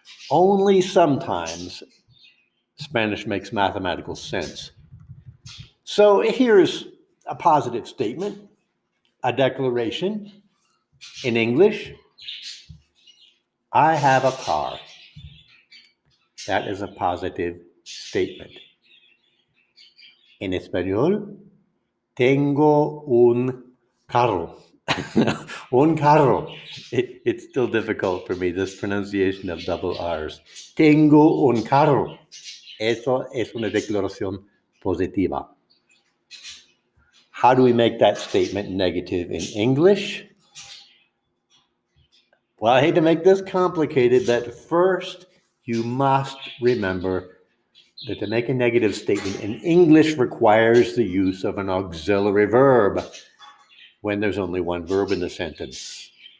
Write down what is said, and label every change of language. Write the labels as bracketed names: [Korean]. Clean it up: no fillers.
[English] Only sometimes Spanish makes mathematical sense. So here's a positive statement, a declaration in English. I have a car. That is a positive statement. [Spanish] En español, tengo un carro. Un carro. [English] It's still difficult for me, this pronunciation of double R's. [Spanish] Tengo un carro. Eso es una declaración positiva. [English] How do we make that statement negative in English? Well, I hate to make this complicated, but first you must remember that to make a negative statement in English requires the use of an auxiliary verb when there's only one verb in the sentence.